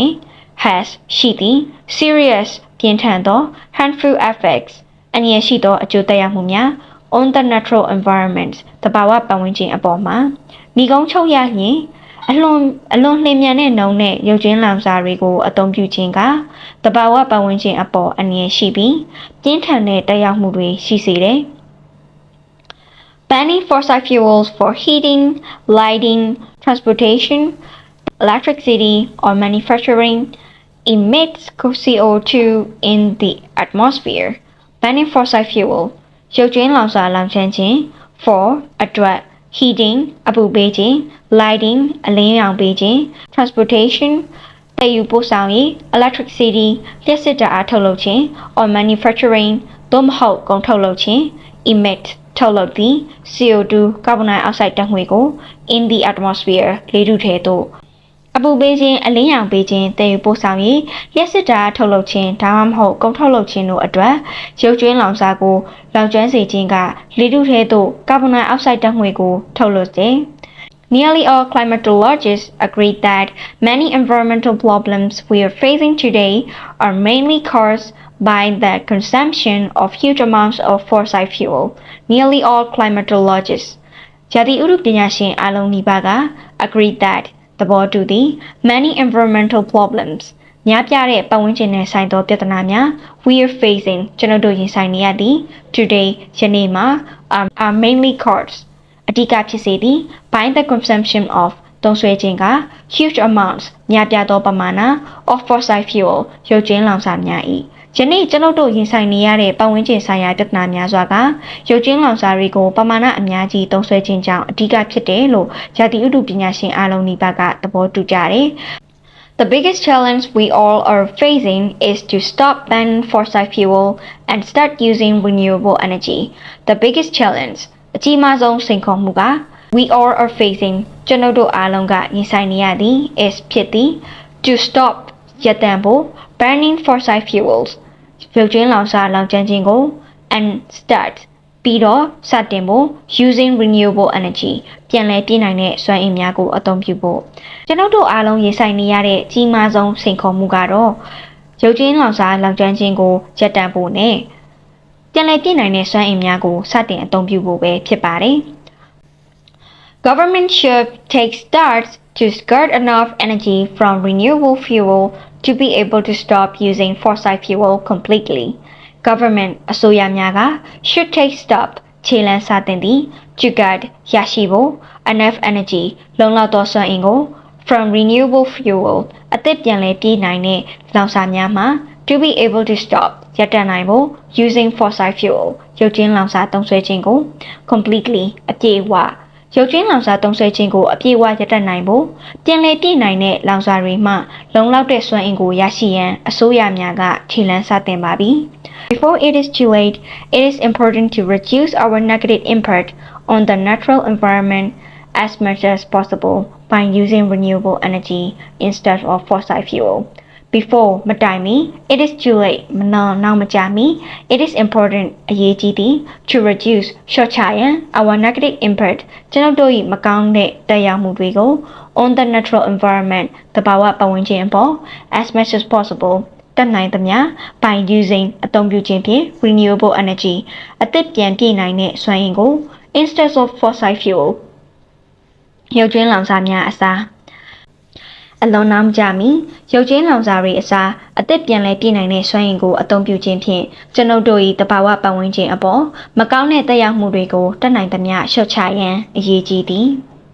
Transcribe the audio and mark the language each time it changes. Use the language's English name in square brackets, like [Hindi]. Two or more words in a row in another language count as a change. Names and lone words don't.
[Burmese] င့် has ရှိသည် serious ပြင်းထန်သော [English] harmful effects [Burmese] အန္တရာယ်ရှိသောအကျိုးသက်ရောက်မှုများ [English] on the natural [Burmese] environment သဘာဝပတ်ဝန်းကျင်အပေါ်မှာဒီကုန်းချုပ်ရရင်အလွန်လျင်မြန်တဲ့နှုန်းနဲ့ရုပ်ကြွင်းလောင်စာတွေကိုအသုံးပြုခြင်းကသဘာဝပတ်ဝန်းကျင်အပေါ်အန္တရာယ်ရှိပြီးပြင်းထန်တဲ့သက်ရောက်မှုတွေရှိစေတယ် [English] Banning fossil fuels for heating, lighting, transportation, electricity, or manufacturing emits CO2 in the atmosphere. Banning fossil fuel [Burmese] ရုပ်ကြွင်းလောင်စာလောင်ကျွမ်းခြင်း for အတွက် heating အပူပေးခြင်း lighting အလင်းရောင်ပေးခြင်း transportation သယ်ယူပို့ဆောင်ရေး electricity လျှပ်စစ်ဓာတ် အားထုတ်လုပ်ခြင်း [English] or manufacturing [Burmese] သို့မဟုတ်ကုန်ထုတ်လုပ်ခြင်း emit ထုတ်လုပ်သည့် CO2 ကာဗွန်ဒိုင်အောက်ဆိုက်ဓာတ်ငွေကို in [English] the atmosphere [Burmese] လေထုထဲသို့အပူပေးခြင်းအလင်းရောင်ပေးခြင်းတည်ယူပို့ဆောင်ရေးလျှက်စစ်ဓာတ်ထုတ်လုပ်ခြင်းဒါမှမဟုတ်ကုန်ထုတ်လုပ်ခြင်းတို့အတွက်ရုပ်ကြွင်းလောင်စာကိုလောင်ကျွမ်းစေခြင်းကလေထုထဲသို့ကာဗွန်ဒိုင်အောက်ဆိုက်ဓာတ်ငွေကိုထုတ်လွှတ်စေ [English] Nearly all climatologists agree that many environmental problems we are facing today are mainly caused by the consumption of huge amounts of fossil fuel. Nearly all climatologists [Burmese] ရာသီဥတုပညာရှင်အလုံးနီးပါးက [English] agree that [Burmese] သဘောတူသည် [English] many environmental problems [Burmese] များပြားတဲ့ပတ်ဝန်းကျင်နဲ့ဆိုင်သောပြဿနာများ [English] we are facing [Burmese] ကျွန် တော်တို့ရင်ဆိုင်နေရသည် today ယနေ့မှာ [English] are mainly caused [Burmese] အဓိကဖြစ်စေသည် [English] by the consumption of [Burmese] သုံးစွဲခြင်းက [English] huge amounts [Burmese] များပြားသောပမာဏ [English] of fossil fuel [Burmese] ရုပ်ကြွင်းလောင်စာများ၏ယနေ့ကျွန်ုပ်တို့ရင်ဆိုင်နေရတဲ့ပတ်ဝန်းကျင်ဆိုင်ရာပြဿနာများစွာကရုပ်ကြွင်းလောင်စာတွေကိုပမာဏအများကြီးသုံးစွဲခြင်းကြောင့်အဓိကဖြစ်တယ်လို့ရာသီဥတုပညာရှင်အလုံးနီးပါးကသဘောတူကြတယ် [English] The biggest challenge we all are facing is to stop banning fossil fuel and start using renewable energy. The biggest challenge [Burmese] အကြီးမားဆုံးစိန်ခေါ်မှုက [English] we all are facing [Burmese] ကျွန်ုပ်တို့အားလုံးကရင်ဆိုင်နေရသည် is ဖြစ်သည် [English] to stop [Burmese] ရပ်တန့်ဖို့ burning [English] fossil fuels [Burmese] ရုပ်ကြွင်းလောင်စာလောင်ကျွမ်းခြင်းကို [English] and start [Burmese] ပြီးတော့စတင်ဖို့ [English] using renewable energy [Burmese] ပြန်လည်ပြည့် နိုင်တဲ့စွမ်းအင်များကိုအသုံးပြုဖို့ကျွန်ုပ်တို့အားလုံးရင်ဆိုင်နေရတဲ့ကြီးမားဆုံးစိန်ခေါ်မှုကတော့ရုပ်ကြွင်းလောင်စာလောင်ကျွမ်းခြင်းကိုရပ်တန့်ဖို့နဲ့ပြန်လည်ပြည့်နိုင်တဲ့စွမ်းအင်များကိုစတင်အသုံးပြုဖို့ပဲဖြစ်ပါတယ် [English] Government should take steps to skirt enough energy from renewable fuel to be able to stop using fossil fuel completely. [Burmese] Government အစိုးရများက [English] should take step [Burmese] ခြေလှမ်းစတင်သည် [English] to get [Burmese] ရရှိဖို့ [English] enough energy [Burmese] လုံလောက်သောစွမ်းအင်ကို [English] from renewable fuel [Burmese] အသစ်ပြန်လည်ပြ ည့်နိုင်တဲ့လောင်စာများမှာ [English] to be able to stop [Burmese] ရပ်တန့်နိုင်ဖို့ [English] using fossil fuel [Burmese] ရုပ်ကြွင်းလောင်စာသုံး စွဲခြင်းကို completely အပြည့်အဝရုပ်ကြွင်းလောင်စာသုံးစွဲခြင်းကိုအပြည့်အဝရပ်တန့်နိုင်ဖို့ပြန်လည်ပြည့်နိုင်တဲ့လောင်စာတွေမှလုံလောက်တဲ့စွမ်းအင်ကိုရရှိရန်အစိုးရများကခြေလှမ်းစတင်ပါပြီ [English] Before it is too late, it is important to reduce our negative impact on the natural environment as much as possible by using renewable energy instead of fossil fuel. [Burmese] Before မတိုင်မီ [English] it is too late [Burmese] နောက်မကြာမီ [English] it is important [Burmese] အရေးကြီးသည် [English] to reduce [Burmese] လျှော့ချရန် [English] our negative impact [Burmese] ကျွန်ုပ်တို့၏ မကောင်းတဲ့သက်ရောက်မှုတွေကို [English] on the natural environment [Burmese] သဘာဝပတ်ဝန်းကျင်အပေါ် [English] as much as possible [Burmese] တတ်နိုင်သမျှ [English] by using [Burmese] အသုံးပြုခြင်းဖြင့် [English] renewable energy [Burmese] အသစ်ပြန်ပြည့်နိုင်တဲ့စွမ်းအင်ကို [English] instead of fossil fuel [Burmese] ရုပ်ကြွင်းလောင်စာများအစားအလုံးနောက်ကြမီရုပ်ကြွင်းလောင်စာတွေအစားအသစ်ပြန်လည်ပြည့်နိုင်တဲ့စွမ်းအင်ကိုအသုံးပြုခြင်းဖြင့်ကျွန်ုပ်တို့၏တဘာဝပတ်ဝန်းကျင်အပေါ်မကောင်းတဲ့သက်ရောက်မှုတွေကိုတတ်နိုင်သမျှလျှော့ချရန်အရေးကြီးသည်